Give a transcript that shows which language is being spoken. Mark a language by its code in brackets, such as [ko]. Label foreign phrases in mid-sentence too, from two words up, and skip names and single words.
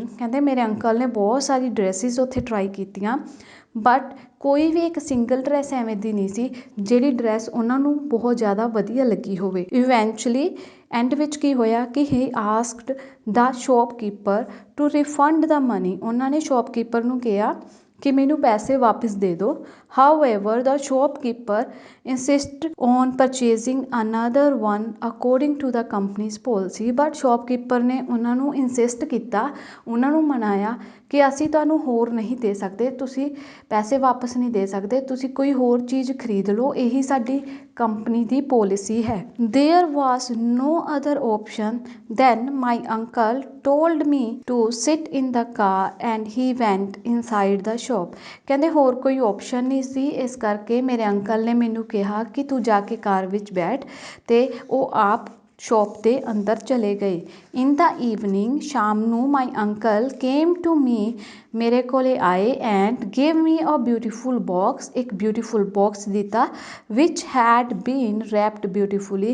[pa] ਕਹਿੰਦੇ ਮੇਰੇ ਅੰਕਲ ਨੇ ਬਹੁਤ ਸਾਰੀ ਡਰੈਸਿਸ ਉੱਥੇ ਟਰਾਈ ਕੀਤੀਆਂ, ਬਟ ਕੋਈ ਵੀ ਇੱਕ [en] single dress [pa] ਐਵੇਂ ਦੀ ਨਹੀਂ ਸੀ ਜਿਹੜੀ ਡਰੈਸ ਉਹਨਾਂ ਨੂੰ ਬਹੁਤ ਜ਼ਿਆਦਾ ਵਧੀਆ ਲੱਗੀ ਹੋਵੇ। [en] Eventually end [pa] ਵਿੱਚ ਕੀ ਹੋਇਆ ਕਿ [en] he asked the shopkeeper to refund the money. [pa] ਉਹਨਾਂ ਨੇ ਸ਼ੋਪਕੀਪਰ ਨੂੰ ਕਿਹਾ ਕਿ ਮੈਨੂੰ ਪੈਸੇ ਵਾਪਿਸ ਦੇ ਦਿਓ। [en] However, the shopkeeper insisted on purchasing another one according to the company's policy, but shopkeeper [pa] ਨੇ ਉਹਨਾਂ ਨੂੰ insist ਕੀਤਾ, ਉਹਨਾਂ ਨੂੰ ਮਨਾਇਆ ਕਿ ਅਸੀਂ ਤੁਹਾਨੂੰ ਹੋਰ ਨਹੀਂ ਦੇ ਸਕਦੇ, ਤੁਸੀਂ ਪੈਸੇ ਵਾਪਸ ਨਹੀਂ ਦੇ ਸਕਦੇ, ਤੁਸੀਂ ਕੋਈ ਹੋਰ ਚੀਜ਼ ਖਰੀਦ ਲਓ, ਇਹੀ ਸਾਡੀ ਕੰਪਨੀ ਦੀ ਪੋਲਿਸੀ ਹੈ। [en] There was no other option then my uncle told me to sit in the car and he went inside the shop। [pa] ਕਹਿੰਦੇ ਹੋਰ ਕੋਈ ਆਪਸ਼ਨ ਨਹੀਂ ਸੀ, ਇਸ ਕਰਕੇ ਮੇਰੇ ਅੰਕਲ ਨੇ ਮੈਨੂੰ ਕਿਹਾ ਕਿ ਤੂੰ ਜਾ ਕੇ ਕਾਰ ਵਿੱਚ ਬੈਠ, ਤੇ ਉਹ ਆਪ ਸ਼ੌਪ ਦੇ ਅੰਦਰ ਚਲੇ ਗਏ। [en] In the evening, [pa] ਸ਼ਾਮ ਨੂੰ [en] my uncle came to me, [pa] ਮੇਰੇ ਕੋਲੇ ਆਏ [en] and give me a beautiful box, [pa] ਇੱਕ ਬਿਊਟੀਫੁਲ ਬਾਕਸ ਦਿੱਤਾ [en] which had been wrapped beautifully.